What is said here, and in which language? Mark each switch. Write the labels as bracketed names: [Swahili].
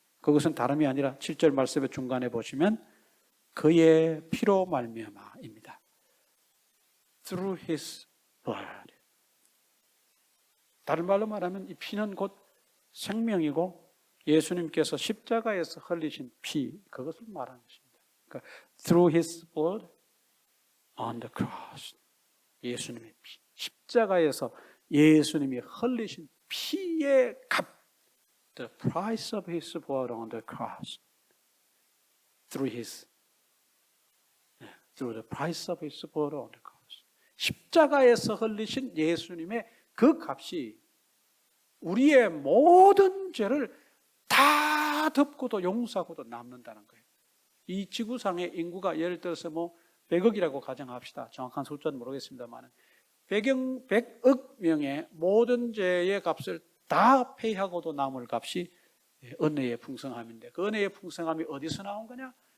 [Korean] 그것은 다름이 아니라 7절 말씀의 중간에 보시면 그의 피로 말미암아입니다. [English] Through his blood. [Korean] 다른 말로 말하면 이 피는 곧 생명이고 예수님께서 십자가에서 흘리신 피, 그것을 말하는 것입니다. 그러니까 [English] through his blood on the cross. [Korean] 예수님의 피, 십자가에서 예수님이 흘리신 피의 값, [English] the price of his blood on the cross. Through the price of his blood on the cross. [Korean] 십자가에서 흘리신 예수님의 그 값이 우리의 모든 죄를 다 덮고도 용서하고도 남는다는 거예요. 이 지구상의 인구가 예를 들어서 100억이라고 가정합시다. 정확한 숫자는 모르겠습니다만 100억 명의 모든 죄의 값을 다 페이하고도 남을 값이 은혜의 풍성함인데, 그 은혜의 풍성함이 어디서 나온 거냐?